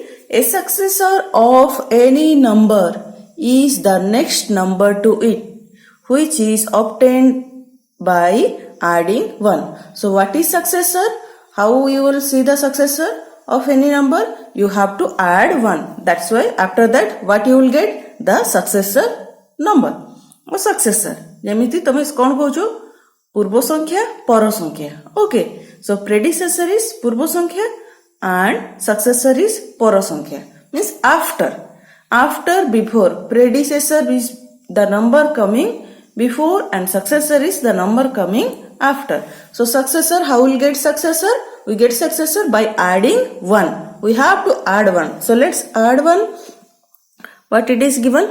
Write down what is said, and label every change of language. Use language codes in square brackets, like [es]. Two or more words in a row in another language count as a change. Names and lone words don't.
[en] A successor of any number is the next number to it, which is obtained by adding 1. So what is successor? How you will see the successor of any number? You have to add 1. That's why after that what you will get? The successor number or successor. [or] ଯେମିତି ତମେ କ'ଣ କହୁଛ? ପୂର୍ବ ସଂଖ୍ୟା ପର ସଂଖ୍ୟା. [en] Okay. So predecessor is [or] ପୂର୍ବ ସଂଖ୍ୟା [en] and successor is [or] ପର ସଂଖ୍ୟା. [en] Means after. After, before. Predecessor is the number coming before and successor is the number coming after. So successor, how will get successor? We get successor by adding 1. We have to add 1. So let's add 1. What it is given?